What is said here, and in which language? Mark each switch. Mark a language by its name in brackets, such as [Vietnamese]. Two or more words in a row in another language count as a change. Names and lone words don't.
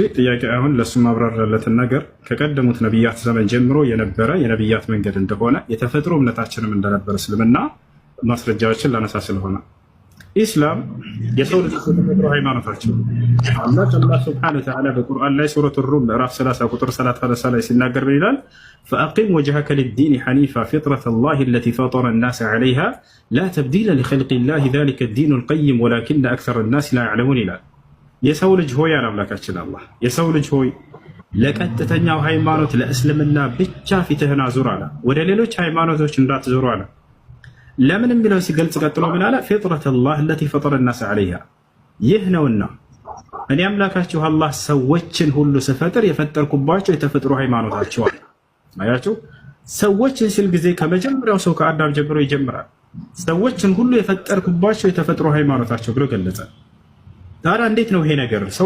[Amharic] ጥያቄ አሁን ለሱ ማብራራለትን ነገር ከቀደሙት ነብያት ዘመን ጀምሮ የነበረ የነብያት መንገድ እንደሆነ የተፈጥሮ እምነታችንም እንደነበረ እስልምና ማስረጃዎችን ላነሳ ስለሆነ ኢስላም የሰው ልጅ የተፈጥሮ ሃይማኖታቸው አላህ [Arabic] سبحانه وتعالى [Amharic] በቁርአን ላይ ሱረቱ ሩም ምዕራፍ 30 ቁጥር 30 ላይ ሲናገር ይላል [Arabic] فأقم وجهك للدين حنيفا فطرت الله التي فطر الناس عليها لا تبديل لخلق الله ذلك الدين القيم ولكن أكثر الناس لا يعلمون [Amharic] ይላል። የሰው ልጅ ሆይ አምላካችን አላህ የሰው ልጅ ሆይ ለቀጥተኛው ሃይማኖት ለእስልምና ብቻ ፊትህን አዙር አለ። ወደ ሌሎች ሃይማኖቶች እንዳትዞሩ አለ። ለምን የሚለው ሲገልጽ ቀጥሎ ምን አለ? [Arabic] فطرت الله التي فطر الناس عليها [Amharic] ይህ ነውና እኔ አምላካችሁ አላህ ሰዎችን ሁሉ ስፈጥር የፈጠርኩባቸው የተፈጥሮ ሃይማኖታቸው አለ። አያችሁ፣ ሰዎችን ሲል ጊዜ ከመጀመሪያው ሰው ከአዳም ጀምሮ ይጀምራል። ሰዎችን ሁሉ የፈጠርኩባቸው የተፈጥሮ ሃይማኖታቸው ብሎ ገለጸ። ታዲያ እንዴት ነው ይሄ ነገር?